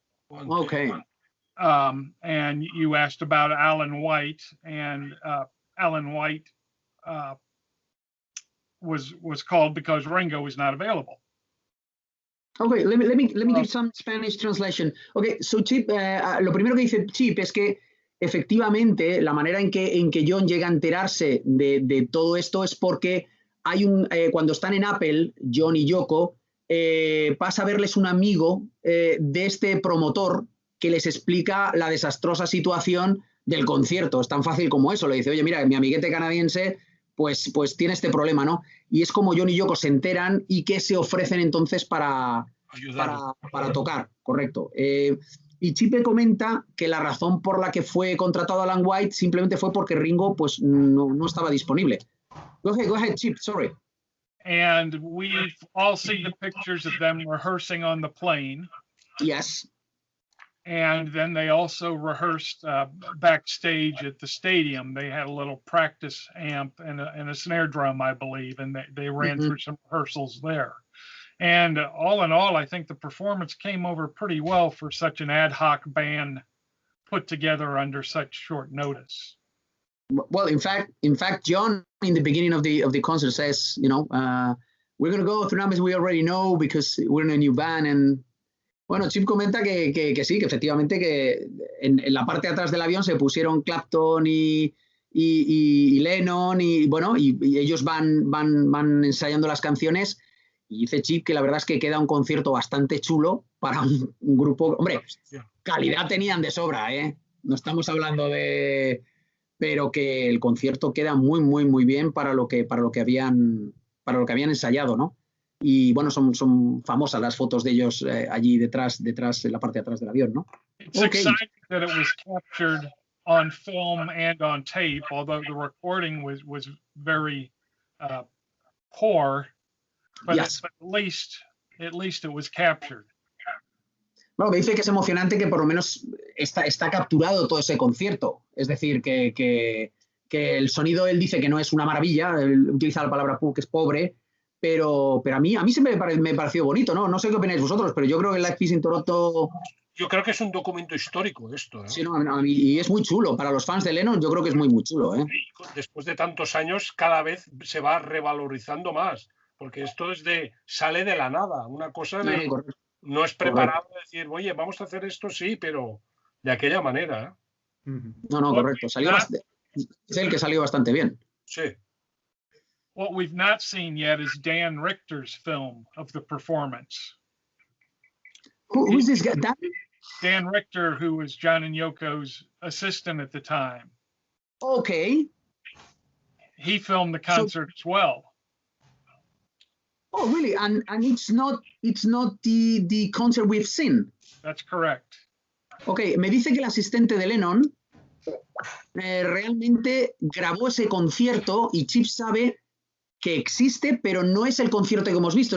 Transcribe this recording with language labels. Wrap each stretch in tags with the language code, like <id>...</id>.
<en>Okay. And you asked about Alan White, and Alan White was called because Ringo was not available. Okay, let me give some Spanish translation. Okay, so Chip,</en> <es>lo primero que dice Chip es que efectivamente la manera en que John llega a enterarse de todo esto es porque hay cuando están en Apple, John y Yoko, pasa a verles un amigo de este promotor que les explica la desastrosa situación del concierto. Es tan fácil como eso. Le dice, oye, mira, mi amiguete canadiense pues tiene este problema, ¿no? Y es como John y Yoko se enteran y que se ofrecen entonces para tocar, correcto. Y Chipe comenta que la razón por la que fue contratado Alan White simplemente fue porque Ringo pues no estaba disponible.</es> <en>Go ahead, Chip, sorry. And we've all seen the pictures of them rehearsing on the plane. Yes. And then they also rehearsed backstage at the stadium. They had a little practice amp and a snare drum, I believe, and they ran through some rehearsals there. And all in all, I think the performance came over pretty well for such an ad hoc band put together under such short notice. Well, in fact, John, in the beginning of the concert says, we're going to go through numbers we already know because we're in a new band. And</en> <es>bueno, Chip comenta que sí, que efectivamente que en la parte de atrás del avión se pusieron Clapton y Lennon y bueno, y ellos van ensayando las canciones. Y dice Chip que la verdad es que queda un concierto bastante chulo para un grupo. Hombre, calidad tenían de sobra, ¿eh? No estamos hablando de... Pero que el concierto queda muy, muy, muy bien para lo que habían ensayado, ¿no? Y bueno, son famosas las fotos de ellos allí detrás, en la parte de atrás del avión, ¿no?</es> <en>It's exciting that it was captured on film and on tape, although the recording was very poor, but, Yes. but at least it was captured.</en> <es>Bueno, me dice que es emocionante que por lo menos está capturado todo ese concierto. Es decir, que el sonido, él dice que no es una maravilla, él utiliza la palabra que es pobre, pero a mí se me pareció bonito, ¿no? No sé qué opináis vosotros, pero yo creo que el Live Peace in Toronto... Yo creo que es un documento histórico esto, ¿eh? Sí, no, y es muy chulo. Para los fans de Lennon yo creo que es muy, muy chulo, ¿eh? Después de tantos años, cada vez se va revalorizando más, porque esto sale de la nada, una cosa de... No es preparado decir, oye, vamos a hacer esto, sí, pero de aquella manera. No, correcto. Es el que salió bastante bien. Sí.</es> <en>What we've not seen yet is Dan Richter's film of the performance. Who's this guy? Dan Richter, who was John and Yoko's assistant at the time. Okay. He filmed the concert as well. Oh, really? And it's not the concert we've seen. That's correct.</en> <es>Okay, me dice que el asistente de Lennon realmente grabó ese concierto y Chip sabe que existe, pero no es el concierto que hemos visto.</es>